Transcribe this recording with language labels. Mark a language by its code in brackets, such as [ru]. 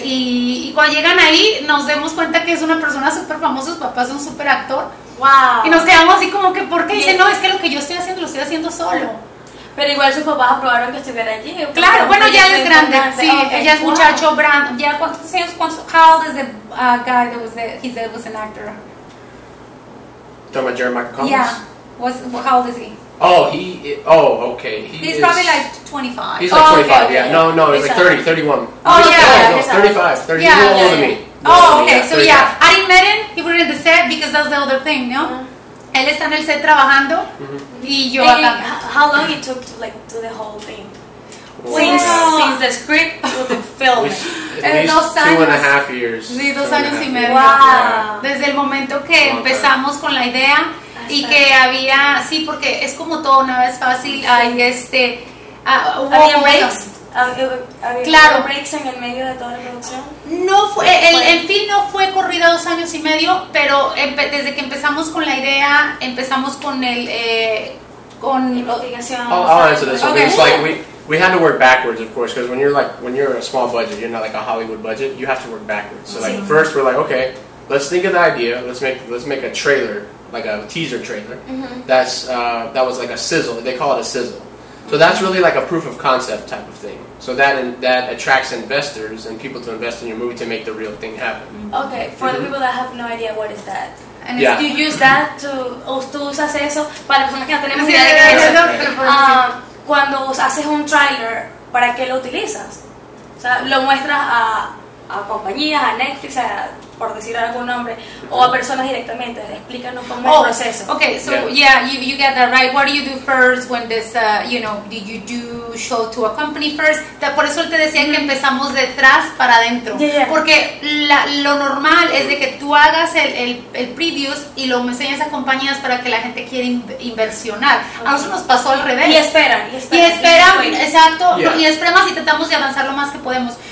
[es] Y cuando llegan ahí nos damos cuenta que es una persona súper famosa, sus papás son súper actor. Wow. Y nos quedamos así como que, ¿por qué? Y dice, no, es que lo que yo estoy haciendo lo estoy haciendo solo. Pero igual sus papás aprobaron que estuviera allí. Claro, bueno, ya él es grande, sí, ella es muchacho grande. ¿Ya cuántos años? [en] How old is the guy that was an actor? Talking about Jeremiah Collins? Yeah. How old is he? Okay. He's probably like 25. He's like 25, okay. Yeah. No, he's like 30, 31. Oh, yeah. No, 35, 30. Yeah, He's a little older than me. Oh, okay, so yeah, I didn't met him, he was in the set, because that's the other thing, [es] ¿no? Él está en el set trabajando, y yo acá. [en] How long it took to do the whole thing? Since the script to the film. At least 2.5 years. [es] Sí, 2 años y medio. Wow. Desde el momento que empezamos con la idea, y que había, sí, porque es como todo, nada es fácil, hay ¿Había breaks? Claro. ¿Breaks en el medio de toda la producción? No fue, el film no fue corrida 2 años y medio, pero desde que empezamos con la idea, empezamos con investigación. [en] I'll answer this. Okay. It's like we had to work backwards, of course, because when you're a small budget, you're not like a Hollywood budget. You have to work backwards. So like first we're like, okay, let's think of the idea. Let's make a trailer, like a teaser trailer. That was like a sizzle. They call it a sizzle. So that's really like a proof of concept type of thing. So that attracts investors and people to invest in your movie to make the real thing happen. Okay, for the people that have no idea, what is that? And do you use that [es] tú usas eso para personas que no tenemos idea de qué es eso? Cuando haces un trailer, ¿para qué lo utilizas? O sea, lo muestras a compañías, a Netflix, por decir algún nombre, o a personas directamente. Explícanos cómo es el proceso. [en] Okay, so yeah, you get that right. What do you do first when this, did you do show to a company first? [es] Por eso él te decía que empezamos detrás para adentro. Porque lo normal es de que tú hagas el previews y lo enseñas a compañías para que la gente quiera inversionar. A nosotros nos pasó al revés. Y esperan, exacto, y esperamos y tratamos de avanzar lo más que podemos.